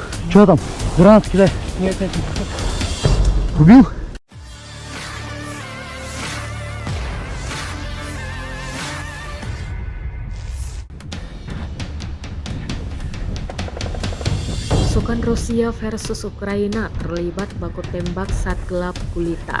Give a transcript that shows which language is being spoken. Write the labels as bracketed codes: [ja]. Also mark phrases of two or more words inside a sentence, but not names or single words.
[ru] Что там? Гранат кидай. Нет, нет, нет. Убил? [id] Pasukan Rusia versus Ukraina terlibat baku tembak saat gelap gulita.